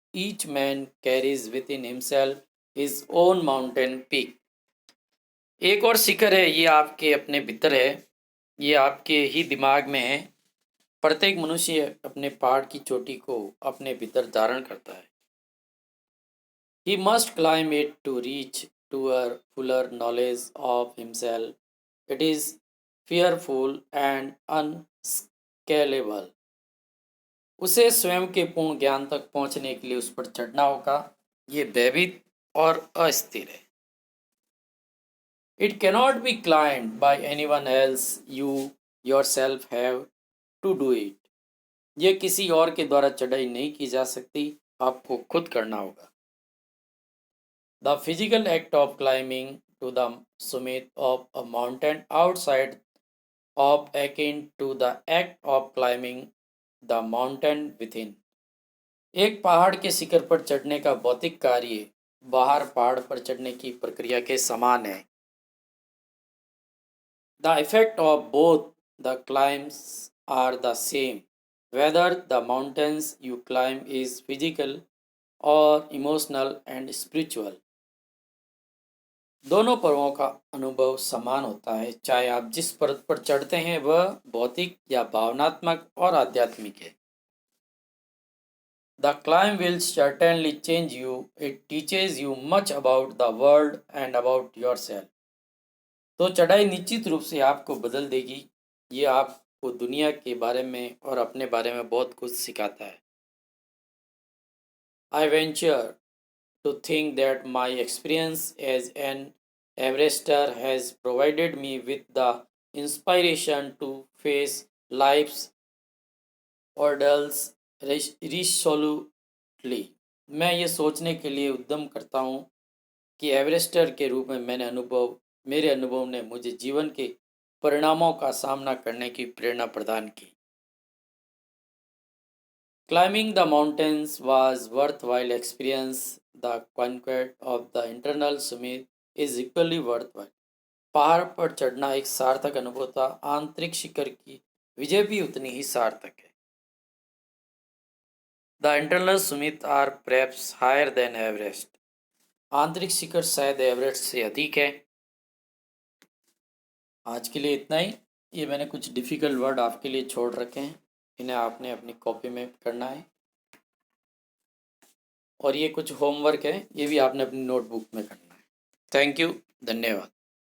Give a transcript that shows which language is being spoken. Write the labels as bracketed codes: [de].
[en] Each man carries within himself his own mountain peak. [hi] एक और शिखर है, ये आपके अपने भीतर है, ये आपके ही दिमाग में है। प्रत्येक मनुष्य अपने पहाड़ की चोटी को अपने भीतर धारण करता है। [en] He must climb it to reach to a fuller knowledge of himself. It is fearful and unscalable. [hi] उसे स्वयं के पूर्ण ज्ञान तक पहुंचने के लिए उस पर चढ़ना होगा। ये भयभीत और अस्थिर है। [en] It cannot be climbed by anyone else. You yourself have to do it. [hi] ये किसी और के द्वारा चढ़ाई नहीं की जा सकती, आपको खुद करना होगा। [en] The physical act of climbing to the summit of a mountain outside of akin to the act of climbing the mountain within. [hi] एक पहाड़ के शिखर पर चढ़ने का भौतिक कार्य बाहर पहाड़ पर चढ़ने की प्रक्रिया के समान है। [en] The effect of both the climbs are the same, whether the mountains you climb is physical or emotional and spiritual. [hi] दोनों पर्वों का अनुभव समान होता है, चाहे आप जिस पर्वत पर चढ़ते हैं वह भौतिक या भावनात्मक और आध्यात्मिक है। [en] The climb will certainly change you. It teaches you much about the world and about yourself. [hi] तो चढ़ाई निश्चित रूप से आपको बदल देगी। ये आपको दुनिया के बारे में और अपने बारे में बहुत कुछ सिखाता है। [en] I venture to think that my experience as an Everester has provided me with the inspiration to face life's ordeals resolutely. [hi] मैं ये सोचने के लिए उद्यम करता हूँ कि एवरेस्टर के रूप में मेरे अनुभव ने मुझे जीवन के परिणामों का सामना करने की प्रेरणा प्रदान की। [en] Climbing the mountains was worthwhile experience. The conquest of the internal summit is equally worthwhile. [hi] पहाड़ पर चढ़ना एक सार्थक अनुभव था, आंतरिक शिखर की विजय भी उतनी ही सार्थक है। [en] The internal summit are perhaps higher than Everest. [hi] आंतरिक शिखर शायद एवरेस्ट से अधिक है। आज के लिए इतना ही। ये मैंने कुछ डिफ़िकल्ट वर्ड आपके लिए छोड़ रखे हैं, इन्हें आपने अपनी कॉपी में करना है। और ये कुछ होमवर्क है, ये भी आपने अपनी नोटबुक में करना है। थैंक यू, धन्यवाद।